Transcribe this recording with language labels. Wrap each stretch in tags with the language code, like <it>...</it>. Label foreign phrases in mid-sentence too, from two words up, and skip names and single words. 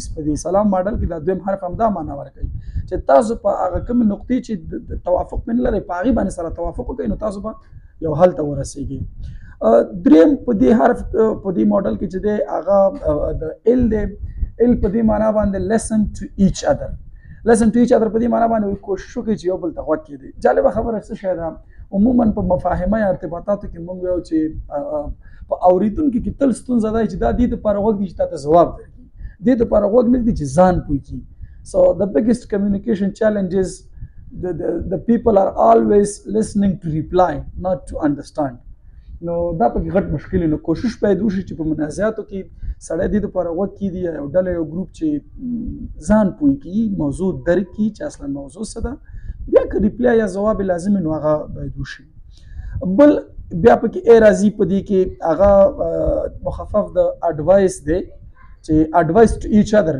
<ps>په دې سلام ماډل کې دا دویم حرف هم دا معنا ورکوي چې تاسو په هغه کوم نقطې چې توافق په نه لري په هغې باندې سره توافق وکړئ نو تاسو به یو حل ته ورسیږي. دریم په دې حرف په دې ماډل کې چې دی هغه د ال دی. ال په دې معنا باندې</ps> <en>listen to each other. listen to each other</en> <ps>په دې معنا باندې کوشش وکړئ چې یو بل ته غوږ کېږدئ. جالبه خبره څه شی ده، عموما په مفاهمه یا ارتباطاتو کې موږ وایو چې په اورېدونکي کې تل ستونزه ده چې دا دې دپاره غوږ دی چې تا ته ځواب درکړي، دې دپاره غوږ نه ږدي چې ځان پوه کړي.</ps> <en>So the biggest communication challenge is the people are always listening to reply not to understand.</en> <ps>نو دا پکې غټ مشکل نو کوشش باید وشي چې په منازعاتو کې سړی دې دپاره غوږ کېږدي یا یو ډله یو ګروپ چې ځان پوه کړي، موضوع درک کړي چې اصلا موضوع څه ده، بیا که ریپلای یا ځواب لازم نو هغه باید وشي. بل بیا پکې ای راځي په دې کې هغه مخفف د اډوایس دی چې</ps> <en>advice to each other.</en>